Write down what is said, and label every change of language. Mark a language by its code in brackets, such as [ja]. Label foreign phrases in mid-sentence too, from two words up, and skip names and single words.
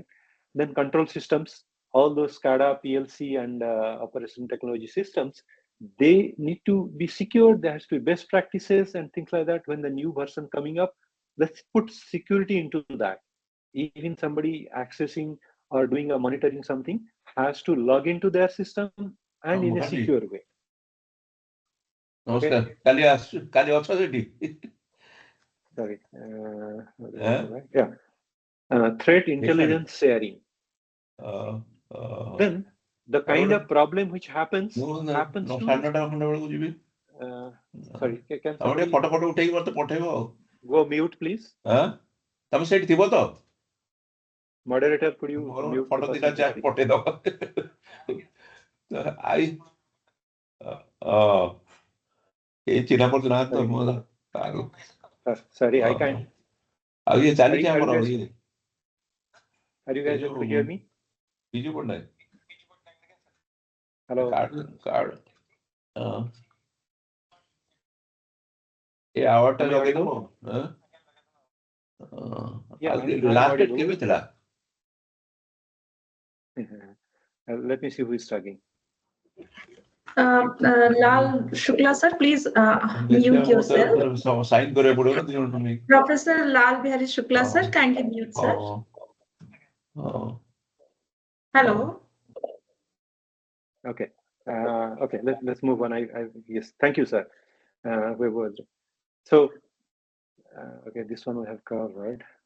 [en] Then control systems, all those SCADA, PLC, and operation technology systems, they need to be secured. There has to be best practices and things like that. When the new version coming up, let's put security into that. Even somebody accessing or doing a monitoring something has to log into their system and in a secure way. [or] ନମସ୍କାର କାଲି ଅଛ ସେଠି [en] Sorry. Yeah. Threat intelligence sharing. Then the kind of problem which happens to. Sorry. Can somebody [or] ଫଟୋ ଉଠେଇକି ମତେ ପଠେଇବ ଆଉ [en] go mute, please? [or] ତମେ ସେଇଠି ଥିବ ତ [en] Moderator, could you mute [or] ଫଟୋ [en] the [or] ଦିଟା [en] person? [or] ପଠେଇଦବ ଏଇ ଚିହ୍ନା ପରିଚୟ ନାହାନ୍ତି ତ [en] Sorry, I can't. [or] ଆଉ ଇଏ ଚାଲିଛି ଆମର [en] Are you guys able to hear me? [or] ବିଜୁ ପଟ୍ଟନାୟକ [en] Hello. [or] କାର୍ଡ ଏ ଆୱାର୍ଡଟା ଲଗେଇଦବ [en] last date [or] କେବେ ଥିଲା [en] Let me see who is talking. Lal Shukla sir, please mute yourself. [or] ସାଇନ୍ କରିବାକୁ ପଡିବ ନା ଦି ଜଣ [en] Professor Lal Bihari Shukla sir, kindly mute sir. Hello. Okay. Okay. Let's move on. Yes. Thank you, sir. So, okay, this one we have covered.